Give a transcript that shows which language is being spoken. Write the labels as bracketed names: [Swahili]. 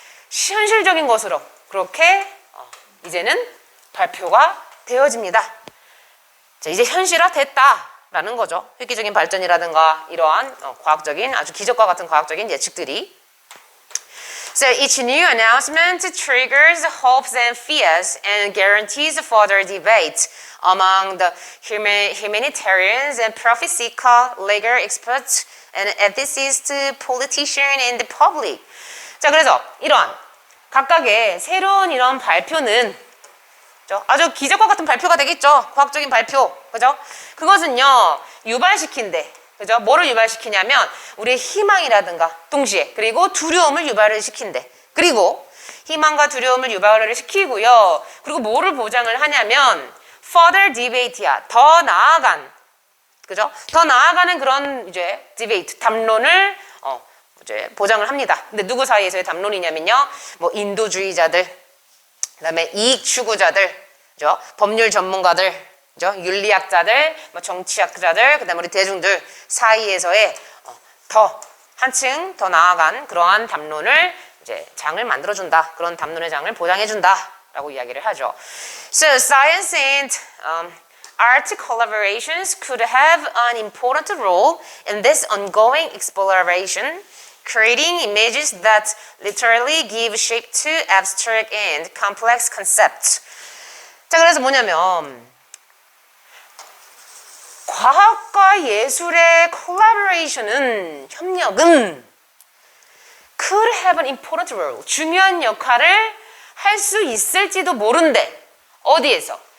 [Korean] 현실적인 것으로 그렇게 이제는 발표가 되어집니다. 자, 이제 현실화 됐다라는 거죠. 획기적인 발전이라든가 이러한 과학적인 아주 기적과 같은 과학적인 예측들이. [English] So each new announcement triggers hopes and fears and guarantees further debate among the humanitarians and prophecycal legal experts and ethicists, politicians, and the public. [Korean] 자, 그래서 이러한 각각의 새로운 이런 발표는 아주 기적과 같은 발표가 되겠죠. 과학적인 발표, 그죠? 그것은요 유발시킨대. 그죠? 뭐를 유발시키냐면 우리의 희망이라든가 동시에 그리고 두려움을 유발을 시킨대. 그리고 희망과 두려움을 유발을 시키고요. 그리고 뭐를 보장을 하냐면 further debate야. 더 나아간, 그죠? 더 나아가는 그런 이제 debate, 담론을 이제 보장을 합니다. 근데 누구 사이에서의 담론이냐면요. 뭐 인도주의자들, 그다음에 이익 추구자들, 그죠? 법률 전문가들, 그죠? 윤리학자들, 뭐 정치학자들, 그다음에 우리 대중들 사이에서의 더 한층 더 나아간 그러한 담론을 이제 장을 만들어준다. 그런 담론의 장을 보장해준다라고 이야기를 하죠. [English] So science and art collaborations could have an important role in this ongoing exploration, creating images that literally give shape to abstract and complex concepts. [Korean] 자, 그래서 뭐냐면 과학과 예술의 collaboration은, 협력은 [English] could have an important role, [Korean] 중요한 역할을 할 수 있을지도 모른대. 어디에서?